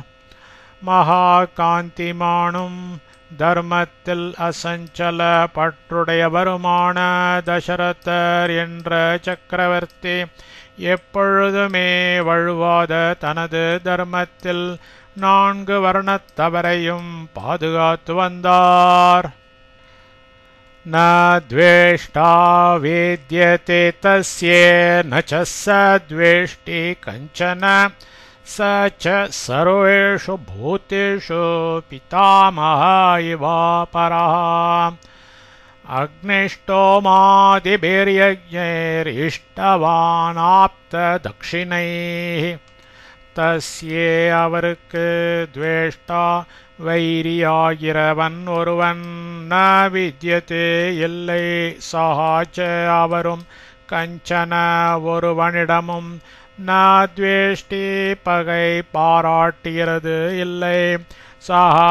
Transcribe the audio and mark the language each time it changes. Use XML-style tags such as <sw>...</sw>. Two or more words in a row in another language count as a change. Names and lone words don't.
<ta>மகாகாந்திமானும் தர்மத்தில் அசஞ்சல பற்றுடையவருமான தசரதர் என்ற சக்கரவர்த்தி எப்பொழுதுமே வழுவாத தனது தர்மத்தில் 4 வர்ணத்தவரையும் பாதுகாத்து வந்தார்.</ta> <sa>न द्वेष्टा वेद्यते तस्ये न च स द्वेष्टि कञ्चन स च सर्वेषु भूतेषु पितामह इवापरः. अग्निष्टोमादिभिर्यज्ञैरिष्टवानाप्तदक्षिणैः तस्ये அவருக்கு द्वेष्टा</sa> <ta>வைரியாகிறவன் ஒருவன்</ta> <sa>न विद्यते இல்லை சஹாச்ச அவரும்</sa> <ta>கஞ்சன ஒருவனிடமும்</ta> <sa>न द्वेष्टि</sa> <ta>பகை பாராட்டுகிறது இல்லை சஹா</ta>